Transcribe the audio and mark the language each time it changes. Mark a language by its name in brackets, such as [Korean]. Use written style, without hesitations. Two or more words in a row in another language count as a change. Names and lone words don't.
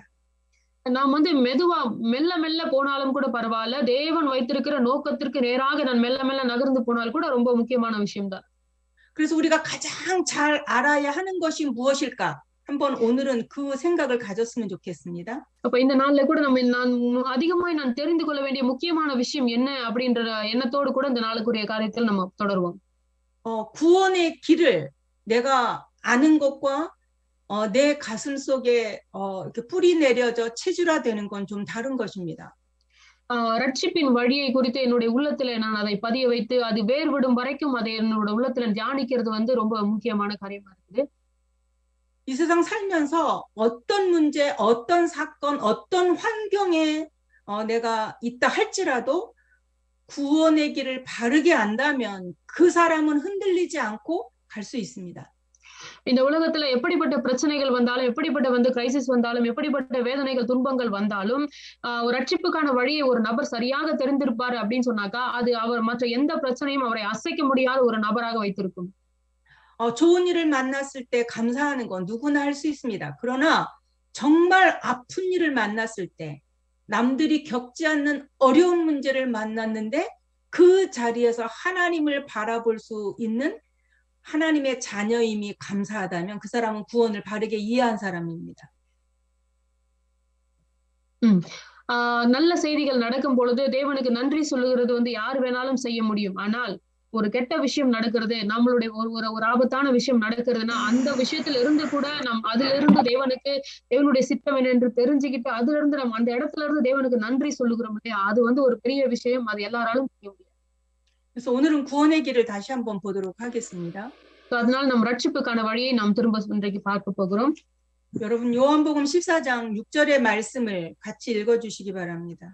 [Tamil] நாம் வந்து மெதுவா மெல்ல மெல்ல போனாலும் கூட பரவாயில்ல தேவன் வைத்திருக்கிற நோக்கத்திற்கு நேராக நான் மெல்ல மெல்ல நகர்ந்து போனால் கூட ரொம்ப முக்கியமான விஷயம்தான். [Korean] 그래서 우리가 가장 잘 알아야 하는 것이 무엇일까? 한번 오늘은 그 생각을 가졌으면 좋겠습니다. [Tamil] அப்ப இந்த நாள்ல கூட நான் அதிகமாய் நான் தெரிந்து கொள்ள வேண்டிய முக்கியமான விஷயம் என்ன அப்படின்ற எண்ணத்தோடு கூட இந்த நாளுக்குரிய காரியத்தில் நம்ம தொடருவோம். [Korean] 구원의 길을 내가 아는 것과 내 가슴 속에 이렇게 뿌리 내려져 체질화되는 건 좀 다른 것입니다. [Tamil] ரட்சிப்பின் வழியை குறித்து என்னுடைய உள்ளத்துல நான் அதை பதிய வைத்து அது வேர்விடும் வரைக்கும் அதை என்னோட உள்ளத்துல தியானிக்கிறது வந்து ரொம்ப முக்கியமான காரியமா இருக்குது. [Korean] 이 세상 살면서 어떤 문제, 어떤 사건, 어떤 환경에 내가 있다 할지라도 구원의 길을 바르게 안다면 그 사람은 흔들리지 않고 갈 수 있습니다. [Tamil] இந்த உலகத்துல எப்படிப்பட்ட பிரச்சனைகள் வந்தாலும், எப்படிப்பட்ட கிரைசிஸ் வந்தாலும், எப்படிப்பட்ட வேதனைகள், துன்பங்கள் வந்தாலும், ஒரு ரட்சிப்புக்கான வழியை ஒரு நபர் சரியாக தெரிந்திருப்பாரு அப்படின்னு சொன்னாக்கா, அது அவர் மற்ற எந்த பிரச்சனையும் அவரை அசைக்க முடியாத ஒரு நபராக வைத்திருக்கும். [Korean] 좋은 일을 만났을 때 감사하는 건 누구나 할 수 있습니다. 그러나 정말 아픈 일을 만났을 때, 남들이 겪지 않는 어려운 문제를 만났는데 그 자리에서 하나님을 바라볼 수 있는 하나님의 자녀임이 감사하다면 그 사람은 구원을 바르게 이해한 사람입니다. [Tamil] நல்ல செய்திகள் நடக்கும் பொழுது தேவனுக்கு நன்றி சொல்லுகிறது யார் வேணாலும் செய்ய முடியும். ஆனால் ஒரு கெட்ட விஷயம் நடக்கிறது, நம்மளுடைய ஒரு ஆபத்தான விஷயம் நடக்கிறதுனா அந்த விஷயத்துல இருந்து கூட அதுல இருந்து தேவனுடைய சித்தம் என்று தெரிஞ்சுக்கிட்டு அதுல இருந்து நம்ம அந்த இடத்துல இருந்து தேவனுக்கு நன்றி சொல்லுகிறோம் இல்லையா, அது ஒரு பெரிய விஷயம். அது எல்லாராலும் செய்ய முடியும். [Korean] 그래서 오늘은 구원의 길을 다시 한번 보도록 하겠습니다. [Tamil] அதனால நம்ம ரட்சிப்புக்கான வழியை நாம் திரும்ப இன்றைக்கு பார்க்க போகிறோம். [Korean] 여러분 요한복음 14장 6절의 말씀을 같이 읽어주시기 바랍니다.